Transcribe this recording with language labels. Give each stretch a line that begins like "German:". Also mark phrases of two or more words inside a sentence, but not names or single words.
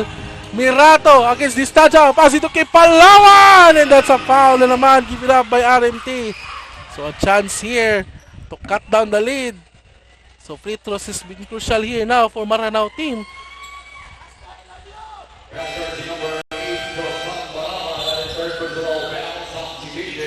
English: Mirato against Distaja, pass
Filipino: ito kay
English: Palawan, and that's a foul
Filipino: na naman,
English: give it up by RMT. So a chance here to cut down the lead. So free throws has been crucial here now for Maranao team. Jersey number 8, Josam Barama, that is third personal foul. Substitution.